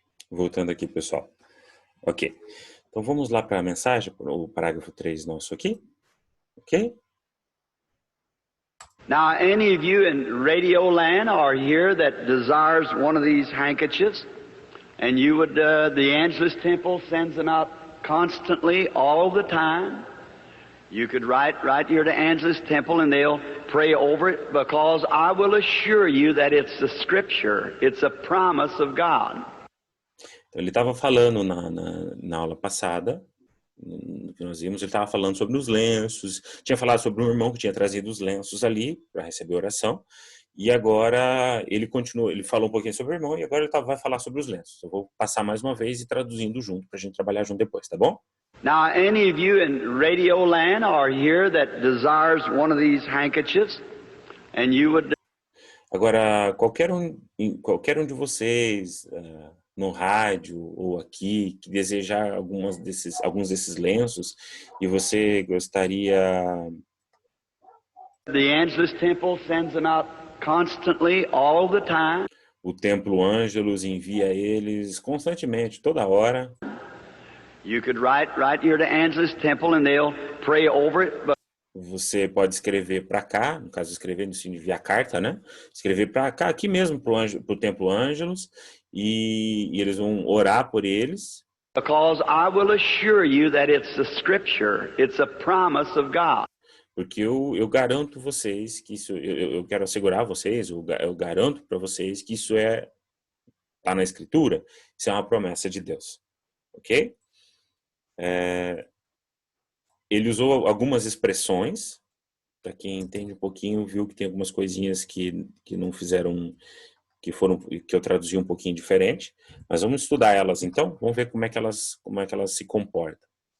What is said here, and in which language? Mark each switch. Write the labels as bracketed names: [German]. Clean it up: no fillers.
[Portuguese] Voltando aqui, pessoal. Ok. Então vamos lá para a mensagem, o parágrafo 3 nosso aqui. Ok? [English] Now, any of you in Radio Land are here that desires one of these handkerchiefs, and you would, the Angelus Temple sends them out constantly, all the time. You could write right here to Angelus Temple, and they'll pray over it, because I will assure you that it's the Scripture. It's a promise of God. [Portuguese] Então, ele estava falando na aula passada, que nós vimos, ele estava falando sobre os lenços, tinha falado sobre um irmão que tinha trazido os lenços ali para receber oração, e agora ele continuou, ele falou um pouquinho sobre o irmão, e agora ele vai falar sobre os lenços. Eu vou passar mais uma vez e traduzindo junto, para a gente trabalhar junto depois, tá bom? [English] Now, any of you in Radio Land are here that desires one of these handkerchiefs, and you would... [Portuguese] Agora, qualquer um de vocês, no rádio ou aqui, que desejar alguns desses lenços, e você gostaria... [English] The Angelus Temple sends them out constantly, all the time. [Portuguese] O Templo Ângelos envia eles constantemente, toda hora. [English] You could write right here to Angelus Temple, and they'll pray over it. But [Portuguese] você pode escrever para cá, no caso escrever no sentido de enviar carta, né? Escrever para cá, aqui mesmo pro Templo Ângelos, e eles vão orar por eles. [English] Because I will assure you that it's the Scripture, it's a promise of God. [Portuguese] Porque eu garanto vocês que isso, eu quero assegurar vocês, eu garanto para vocês que isso tá na Escritura, isso é uma promessa de Deus, ok? Ele usou algumas expressões, para quem entende um pouquinho, viu que tem algumas coisinhas que não fizeram, que eu traduzi um pouquinho diferente, mas vamos estudar elas então, vamos ver como é que elas se comportam.